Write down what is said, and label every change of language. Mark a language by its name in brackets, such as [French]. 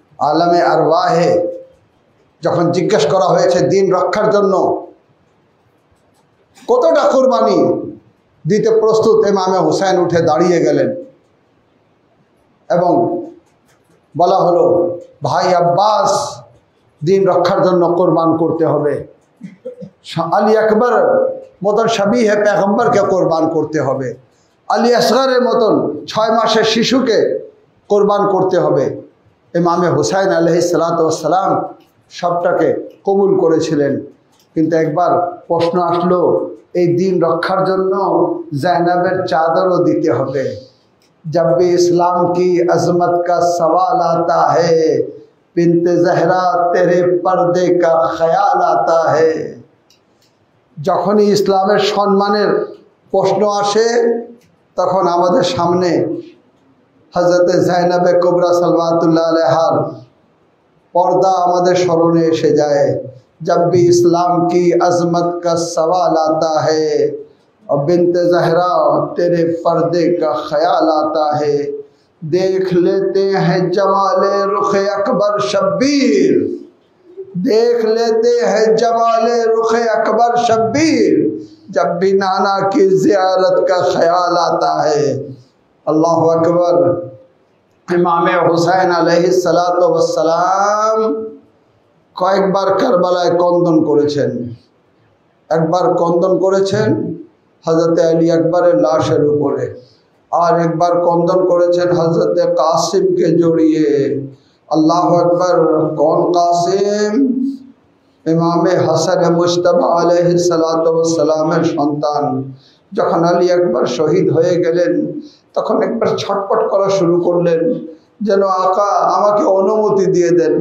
[Bangla] আলামে আরওয়াহে যখন জিজ্ঞেস করা হয়েছে দিন রক্ষার জন্য কতটা কুরবানি দিতে প্রস্তুত, ইমামে হুসাইন উঠে দাঁড়িয়ে গেলেন এবং বলা হলো, ভাই আব্বাস দিন রক্ষার জন্য কোরবান করতে হবে, আলী আকবর মতন শাবিহে পেগম্বরকে কোরবান করতে হবে, আলী আসগরের মতন 6 মাসের শিশুকে কোরবান করতে হবে। ইমামে হুসাইন আলাইহিস সালাতু ওয়াস সালাম সবটাকে কবুল করেছিলেন, কিন্তু একবার প্রশ্ন আসলো এই দিন রক্ষার জন্য জাইনাবের চাদরও দিতে হবে। [Hindi] जब भी इस्लाम की अजमत का सवाल आता है बिन्ते ज़हरा तेरे पर्दे का ख्याल आता है। [Bangla] যখনই ইসলামের সম্মানের প্রশ্ন আসে তখন আমাদের সামনে হযরতে জাইনাবে কুবরা সালওয়াতুল্লাহ আলাইহার पर्दा আমাদের স্মরণে এসে যায়। [Hindi] जब भी इस्लाम की अजमत का सवाल आता है और बिन्ते ज़हरा तेरे पर्दे का ख्याल आता है, देख लेते हैं जमाले रुखे अकबर शब्बीर, देख लेते हैं जमाले रुखे अकबर शब्बीर, जब भी नाना की ज़ियारत का ख्याल आता है। [Bangla] अल्लाह अकबर। इमाम हुसैन अलैहिस सलातु वस सलाम কয়েকবার কারবালায় কন্দন করেছেন। একবার কন্দন করেছেন হযরতে আলী আকবরের লাশের উপরে, আর একবার কন্দন করেছেন হযরতে কাসিমকে জড়িয়ে। আল্লাহু আকবার। কোন কাসিম? ইমামে হাসান মুজতবা আলাইহিস সালাতু ওয়াস সালামের সন্তান যখন আলী আকবর শহীদ হয়ে গেলেন তখন একবার ছটপট করা শুরু করলেন, যেন আকা আমাকে অনুমতি দিয়ে দেন।